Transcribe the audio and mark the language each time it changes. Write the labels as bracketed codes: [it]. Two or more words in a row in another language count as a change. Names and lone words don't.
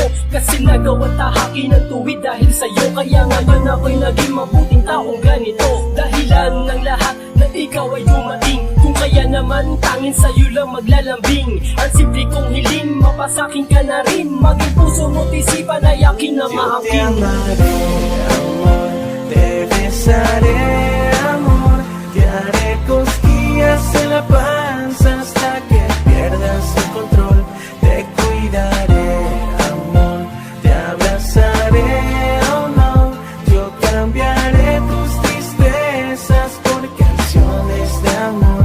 [tl] Kasi nagawa tahaki ng tuwid dahil sa'yo. Kaya ngayon ako'y naging mabuting taong ganito. Dahilan ng lahat na ikaw ay dumating. Kung kaya naman tangin sa'yo lang maglalambing. Ang simple kong hiling, mapasakin ka na rin. Maging puso mo't isipan ay akin na [es] Yo te [tl] maaking. [es] amaré, amor, te besaré, amor, te haré cosquillas en la panza hasta que pierdas el control. Te cuidaré, amor, te abrazaré, oh no, yo cambiaré tus tristezas por canciones de amor.